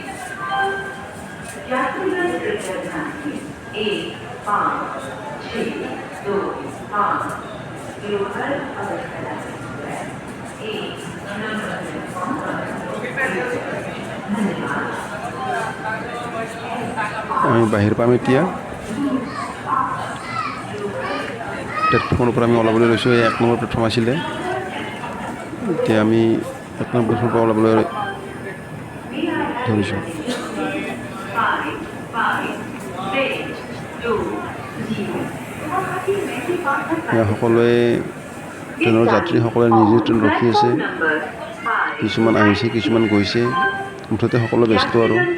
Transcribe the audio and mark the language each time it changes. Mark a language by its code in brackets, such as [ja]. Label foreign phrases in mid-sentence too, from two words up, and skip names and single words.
[hi] यात्रीगण कृपया ध्यान दें 1, 5, 6, 2, 5 देवघर अगरतला एक्सप्रेस 1 नंबर प्लेटफॉर्म पर धन्यवाद [as] আমি বাহিৰ পাম এতিয়া প্লেটফৰ্মৰ পৰা আমি ওলাবলৈ লৈছোঁ এই 1 নম্বৰ প্লেটফৰ্ম আছিলে এতিয়া আমি 1 নম্বৰ প্লেটফৰ্মৰ পৰা ওলাবলৈ ধৰিছোঁ সকলোৱে ট্ৰেইনৰ যাত্ৰীসকলে নিজে ট্ৰেইন ৰখি আছে কিছুমান আহিছে কিছুমান গৈছে মুঠতে সকলো ব্যস্ত আৰু